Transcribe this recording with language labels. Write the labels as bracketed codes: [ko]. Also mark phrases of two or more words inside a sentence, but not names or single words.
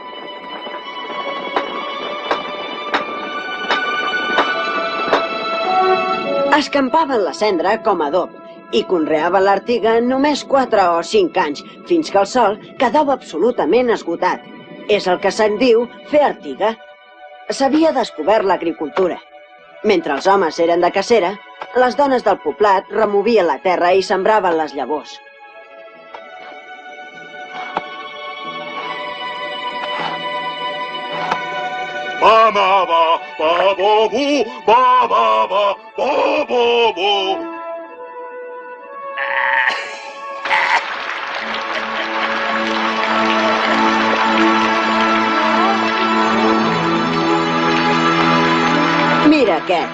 [ca] Escampaven la cendra com a adob i conreaven l'artiga només 4 o 5 anys, fins que el sol quedava absolutament esgotat. És el que se'n diu fer artiga. S'havia descobert l'agricultura. Mentre els homes eren de cacera, les dones del poblat removien la terra i sembraven les llavors. Ba ba ba ba bo bu ba ba ba ba bo bo. Mira aquest.